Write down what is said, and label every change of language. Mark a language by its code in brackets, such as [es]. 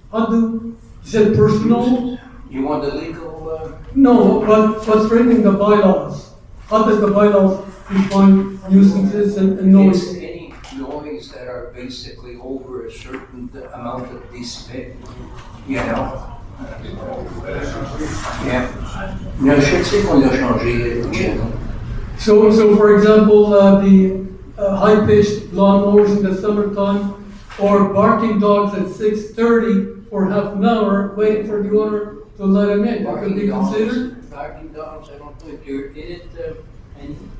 [en] Is it personal? You want the legal? No, but what's written in the bylaws? How does the bylaws define nuisances and It's noise? any noise that are basically over a certain amount of decibel. Yeah. [fr] Mais je sais qu'on a changé, Jim. [en] So for example, the high-pitched lawnmowers in the summertime, or barking dogs at 6:30 for half an hour, waiting for the owner to let them in, that could be considered? Barking dogs, I don't think you're in it, any.